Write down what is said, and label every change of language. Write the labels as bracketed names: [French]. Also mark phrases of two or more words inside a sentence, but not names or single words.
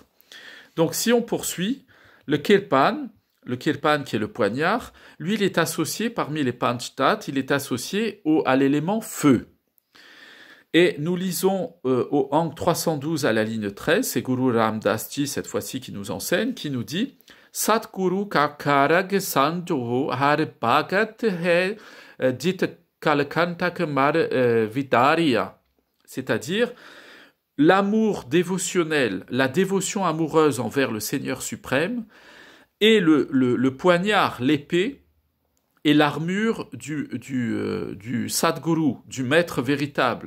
[French] Donc si on poursuit, le kirpan qui est le poignard, lui il est associé parmi les panchtat, il est associé à l'élément feu. Et nous lisons au Ang 312 à la ligne 13, c'est Guru Ram Das Ji cette fois-ci qui nous enseigne, qui nous dit [Punjabi] ਸਤਿਗੁਰ ਕਾ ਖੜਗੁ ਸੰਜੋਉ ਹਰਿ ਭਗਤਿ ਹੈ ਜਿਤੁ ਕਾਲੁ ਕੰਟਕੁ ਮਾਰਿ ਵਿਡਾਰਿਆ. [French] C'est-à-dire l'amour dévotionnel, la dévotion amoureuse envers le Seigneur suprême, et le poignard, l'épée, et l'armure du Sadguru, du maître véritable.